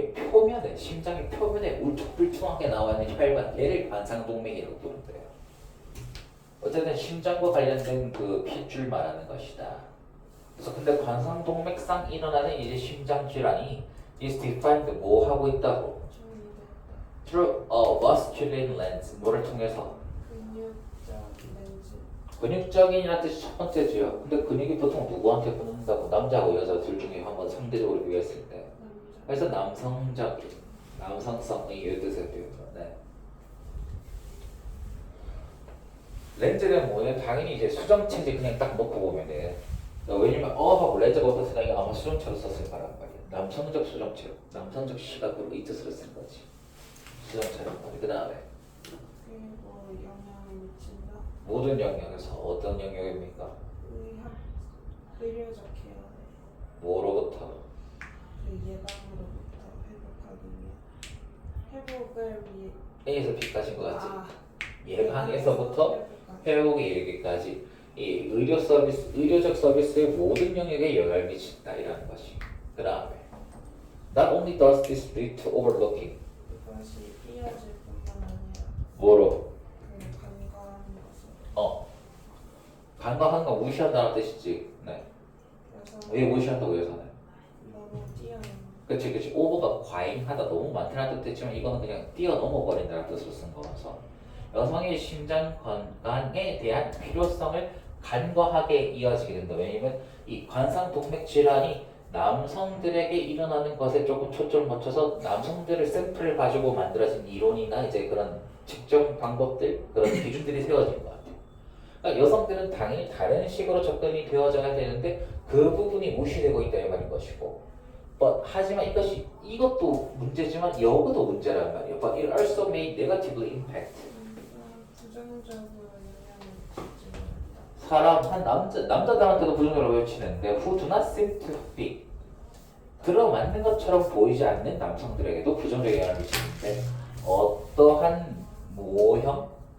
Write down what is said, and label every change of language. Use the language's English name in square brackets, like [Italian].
[Korean] 표면에 심장의 표면에 울퉁불퉁하게 나와 있는 혈관 얘를 관상동맥이라고 부른대요. 어쨌든 심장과 관련된 그 핏줄 말하는 것이다. 그래서 근데 관상동맥상 일어나는 이제 심장 질환이 [English] is defined [Korean] 뭐 하고 있다고? [English] Through a masculine lens [Korean] 뭐를 통해서? 근육적 렌즈. 근육적인이라는 뜻이 첫 번째지요. 근데 근육이 보통 누구한테 붙는다고? 남자하고 여자 둘 중에 한번 상대적으로 비교했을 때. 그래서 남성적인, 남성성의 이 뜻을 비우는 네. 렌즈는 뭐예요? 당연히 이제 수정체지 그냥 딱 놓고 보면 돼. 왜냐면 하고 렌즈가 어떻으니까 아마 수정체로 썼을 거란 말이야. 남성적 수정체로, 남성적 시각으로 이 뜻으로 쓴 거지. 수정체란 말이야. 그 다음에 그리고 영향을 미친다. 모든 영역에서 어떤 영역입니까? 의학, 의료적 케어에 뭐로부터? 그 예방으로부터 회복하기 위해 회복을 위해 A에서 B까지인 것 같지? 아, 예방에서부터 회복까지. 회복에 이르기까지 이 의료 서비스, 의료적 서비스의 모든 영역에 영향을 미친다 이라는 것이. [English] 그 다음에 Not only does this lead to overlooking [Korean] 이것이 이어질 뿐만 아니라 뭐로? 그 간과하는 것을 간과한 거 무시한다는 뜻이지. 네. 그래서 왜 무시한다고 여기서는? 너무 뛰어넘는 그치. 오버가 과잉하다, 너무 많다는 뜻이지만 이거는 그냥 뛰어넘어 버린다는 뜻으로 쓴 거라서 여성의 심장 건강에 대한 필요성을 간과하게 이어지게 된다. 왜냐면 이 관상동맥 질환이 남성들에게 일어나는 것에 조금 초점을 맞춰서 남성들을 샘플을 가지고 만들어진 이론이나 이제 그런 측정 방법들, 그런 기준들이 세워진 것 같아요. 그러니까 여성들은 당연히 다른 식으로 접근이 되어져야 되는데 그 부분이 무시되고 있다 이 말인 것이고, 하지만 이것도 문제지만 여기도 문제란 말이에요. [English] But it also may negatively impact. [Korean] 부정적으로 영향을 미치지 못한다. 사람 한 남자들한테도 부정적으로 외치는데 [English] who do not seem to be [Korean] 들어맞는 것처럼 보이지 않는 남성들에게도 부정적 영향을 미치는데 어떠한 모형?